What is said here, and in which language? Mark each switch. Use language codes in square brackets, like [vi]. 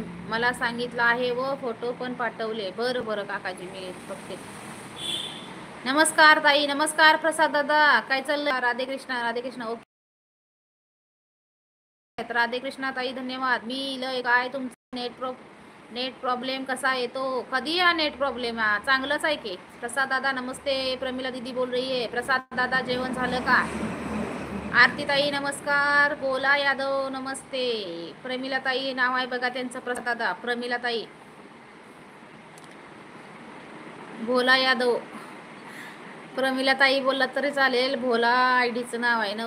[mr] मला सांगितलं आहे व फोटो पण पाठवले. बरं बरं काकाजी, मी बघते. नमस्कार ताई, नमस्कार प्रसाद दादा, काय चाललंय? राधे कृष्णा, राधे कृष्णा. ओके, राधे कृष्णा ताई, धन्यवाद. मी लय काय तुमचा नेट प्रॉब्लेम कसा येतो? कधी या नेट प्रॉब्लेम? चांगलंच आहे की. [hi] प्रसाद दादा नमस्ते, प्रमिला दीदी बोल रही है. [mr] प्रसाद दादा, जेवण झालं का? आरती ताई नमस्कार. बोला यादव नमस्ते. प्रमिला ताई नाव आहे बघा त्यांचं, प्रसाद दादा. प्रमिला ताई, भोला यादव. प्रमिला ताई बोलला तरी चालेल. भोला आयडीचं नाव आहे ना.